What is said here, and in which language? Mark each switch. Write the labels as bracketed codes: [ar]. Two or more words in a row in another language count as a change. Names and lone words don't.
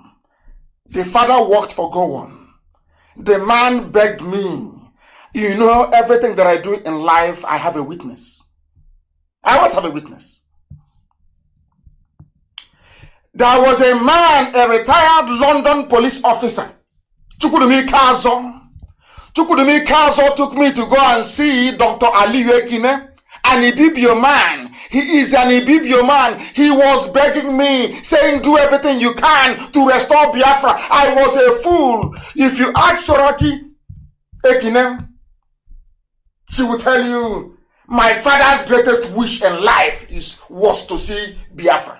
[en] The father worked for Gowon. The man begged me. You know, everything that I do in life, I have a witness. I always have a witness. There was a man, a retired London police officer. Chukudumi Kazo. Chukudumi Kazo took me to go and see Dr. Aliyu Ekine an Ibibio man. He is an Ibibio man. He was begging me, saying, do everything you can to restore Biafra. I was a fool. If you ask Soraki Ekinem, she will tell you, my father's greatest wish in life was to see Biafra.